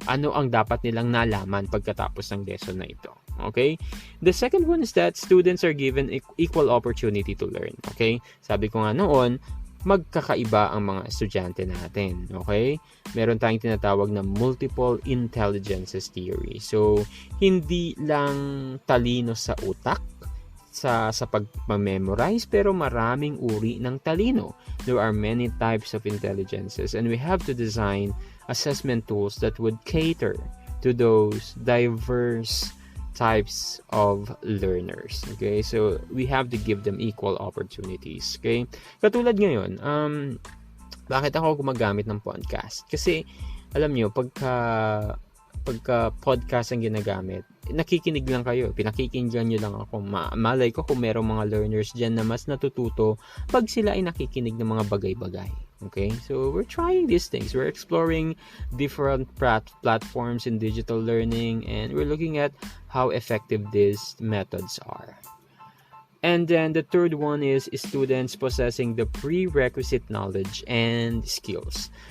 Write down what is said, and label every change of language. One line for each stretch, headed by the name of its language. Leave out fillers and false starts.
Filipino: Ano ang dapat nilang nalaman pagkatapos ng lesson na ito? Okay?
English: The second one is that students are given equal opportunity to learn. Okay?
Filipino: Sabi ko nga noon, magkakaiba ang mga estudyante natin. Okay? Meron tayong tinatawag na multiple intelligences theory. So, hindi lang talino sa utak, sa pag-memorize, pero maraming uri ng talino.
English: There are many types of intelligences and we have to design assessment tools that would cater to those diverse types of learners. Okay? So, we have to give them equal opportunities. Okay?
Filipino: Katulad ngayon, bakit ako gumagamit ng podcast? Kasi, alam nyo, pagka podcast ang ginagamit, nakikinig lang kayo, pinakikinggan nyo lang ako. Malay ko kung merong mga learners dyan na mas natututo pag sila ay nakikinig ng mga bagay-bagay. Okay?
English: So, we're trying these things. We're exploring different platforms in digital learning and we're looking at how effective these methods are. And then the third one is students possessing the prerequisite knowledge and skills.